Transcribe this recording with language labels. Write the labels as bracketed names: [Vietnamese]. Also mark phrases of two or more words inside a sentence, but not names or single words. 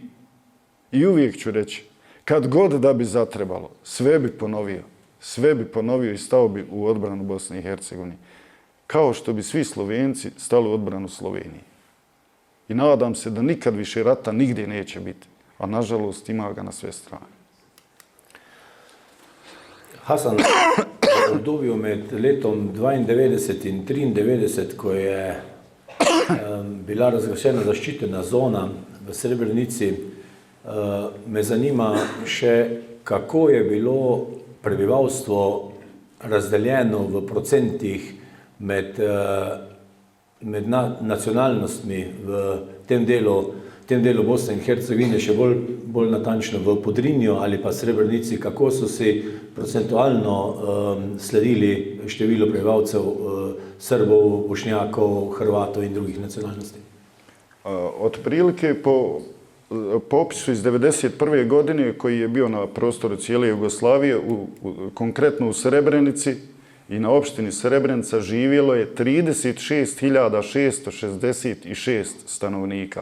[Bosnian] I uvijek ću reći, kad god da bi zatrebalo, sve bi ponovio i stao bi u odbranu Bosne i Hercegovine. Kao što bi svi Slovenci stali u odbranu Slovenije. I nadam se da nikad više rata nigdje neće biti. A nažalost ima ga na sve strane. [Slovenian] Hasan, v obdobju med letom 92 in 93, ko je bila razglašena zaščitena zona v Srebrenici, me zanima še, kako je bilo prebivalstvo razdeljeno v procentih med nacionalnostmi v tem delu Bosne in Hercegovine, še bolj natančno v Podrinju ali pa Srebrenici, kako so si procentualno sledili število prebivalcev Srbov, Bošnjakov, Hrvatov in drugih nacionalnosti? [Bosnian] Otprilike po popisu iz 1991. godine koji je bio na prostoru cijele Jugoslavije, konkretno u Srebrenici i na opštini Srebrenica živjelo je 36.666 stanovnika.